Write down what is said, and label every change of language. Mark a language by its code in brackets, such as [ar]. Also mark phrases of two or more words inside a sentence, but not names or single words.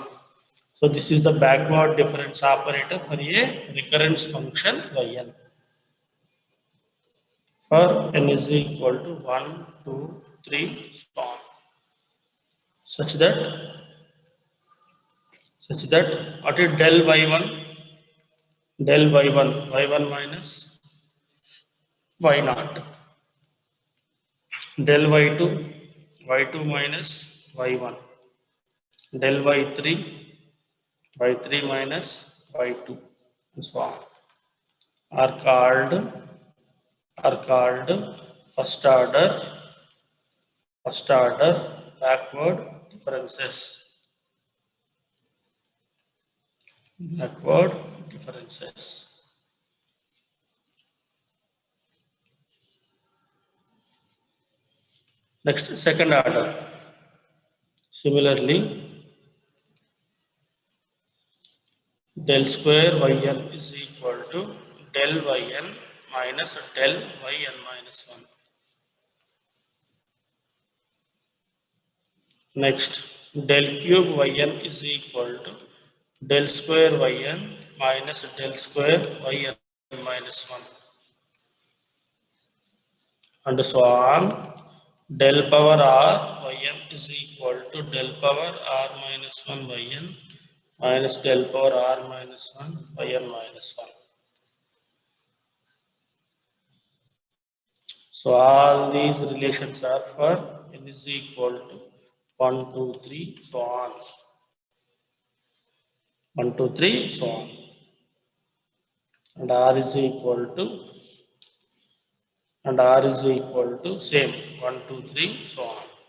[en] So this is the backward difference operator for a recurrence function yn. For n is equal to 1, 2, 3, so on. Such that what is del y1? Del y1 minus y naught. Del y2 minus y1. Del y3 minus y2, and so on, are called first order backward differences. Next, second order. Similarly, del square yn is equal to del yn minus del yn minus 1. Next, del cube yn is equal to del square yn minus del square yn minus 1. And so on. Del power r yn is equal to del power r minus 1 yn minus del power r minus 1 yn minus 1. So all these relations are for n is equal to 1, 2, 3, so on. 1, 2, 3, so on. And r is equal to same 1, 2, 3, so on.